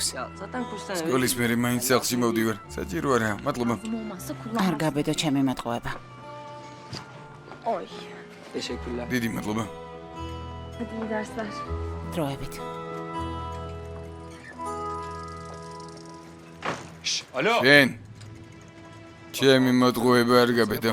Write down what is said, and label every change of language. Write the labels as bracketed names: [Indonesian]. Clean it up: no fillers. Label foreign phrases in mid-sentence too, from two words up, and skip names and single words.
[Turkish] Ya zaten kursdan [Georgian] სკოლის მერე მაინც სახლში მოვდივარ. საჭირო არა, მადლობა. [Turkish] Olmazsa [Georgian] არ [Turkish] kullanmaz. [Georgian] გაბედო ჩემი მოტყუება. [Turkish] Oy. Teşekkürler. [Georgian] დიდი მადლობა. [Turkish] Hadi iyi dersler. [Georgian] დროებით. [Turkish] Alo. [Georgian] შენ ჩემი მოტყუება არ გაბედო.